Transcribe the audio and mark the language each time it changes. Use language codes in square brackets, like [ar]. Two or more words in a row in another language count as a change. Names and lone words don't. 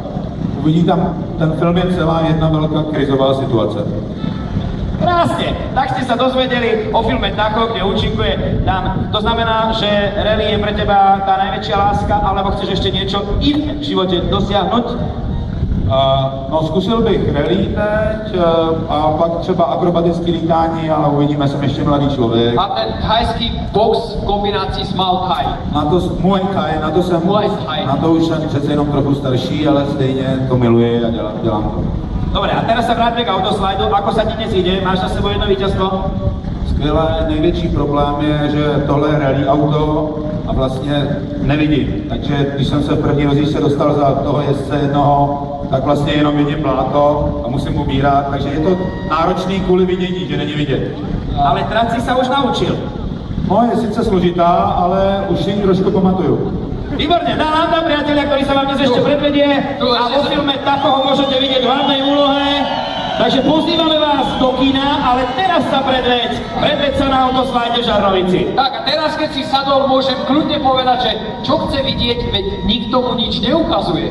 [cs] Uvidí tam, ten film je celá jedna velká krizová situace. [sk] Krásne, tak ste sa dozvedeli o filme Tacho, kde účinkuje Dan. To znamená, že rally je pre teba tá najväčšia láska, alebo chceš ešte niečo iné v živote dosiahnuť? [cs] No zkusil bych rally teď a pak třeba akrobatické lítání, ale uvidíme, jsem ještě mladý člověk. A ten thajský box v kombinaci s Muay Thai. Na to Muay Thai, Muay Thai. na to už jsem přece jenom trochu starší, ale stejně to miluji a dělám to. [sk] Dobre, a teraz sa vráťme k autoslajdu. Ako sa ti dnes ide? Máš na sebou jedno víťazstvo? [cs] Skvělé, největší problém je, že tohle je rally auto a vlastně nevidím. Takže když jsem se v první rozjížďce dostal za toho jezdce jednoho, tak vlastně jenom vidím pláto a musím ubírat, takže je to náročný kvůli vidění, že není vidět. [sk] Ale trať si sa už naučil. [cs] No je sice složitá, ale už si ji trošku pamatuju. [sk] Výborne, Dan Landa, priatelia, ktorý sa vám dnes ešte predvedie a vo filme Tacho ho môžete vidieť v hlavnej úlohe. Takže pozývame vás do kina, ale teraz sa predveď sa na autoslajde v Žarnovici. Tak a teraz, keď si sadol, môžem kľudne povedať, že čo chce vidieť, veď nikto mu nič neukazuje.